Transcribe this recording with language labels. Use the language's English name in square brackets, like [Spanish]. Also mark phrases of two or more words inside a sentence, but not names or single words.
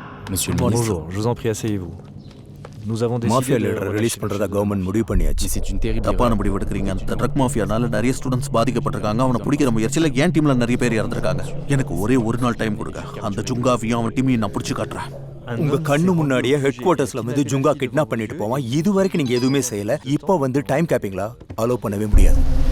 [French] Monsieur le ministre. Bonjour, je vous en prie, asseyez-vous. Nous avons décidé [Tamil] மாஃபியா லீடரை ரிலீஸ் பண்றதா கவர்மெண்ட் முடிவு பண்ணியாச்சு. [French] C'est une terrible [Tamil] தப்பான முடிவு எடுக்கிறீங்க. அந்த ட்ரக் மாஃபியானால நிறைய ஸ்டூடெண்ட்ஸ் பாதிக்கப்பட்டிருக்காங்க. அவனை பிடிக்கிற முயற்சியில் என் டீம்ல நிறைய பேர் இறந்துருக்காங்க. எனக்கு ஒரே ஒரு நாள் டைம் கொடுங்க. அந்த ஜுங்காவையும் அவன் டீமையும் நான் பிடிச்சி காட்டுறேன். உங்க கண்ணு முன்னாடியே ஹெட் குவார்ட்டர்ஸ்ல வந்து ஜுங்கா கிட்னாப் பண்ணிட்டு போவான். இது வரைக்கும் நீங்க எதுவுமே செய்யல. இப்போ வந்து டைம் கேப்பிங்களா அலோவ் பண்ணவே முடியாது.